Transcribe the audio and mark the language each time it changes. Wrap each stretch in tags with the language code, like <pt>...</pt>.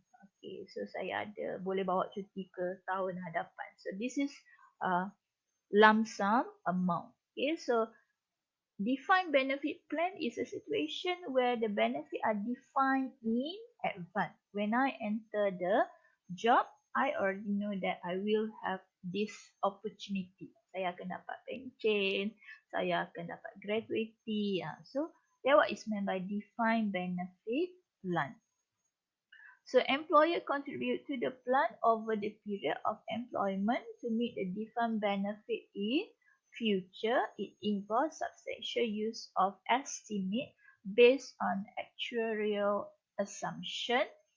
<ms>Okay, so saya boleh bawa cuti ke tahun hadapan.</ms> <en>So this is lump sum amount. Okay, so defined benefit plan is a situation where the benefit are defined in advance. When I enter the job, I already know that I will have this opportunity.</en> <ms>Saya akan dapat pension, saya akan dapat gratuity.</ms> <en>So that's what is meant by defined benefit plan. So employer contribute to the plan over the period of employment to meet the defined benefit in future. It involves substantial use of estimate based on actuarial assumption.</en>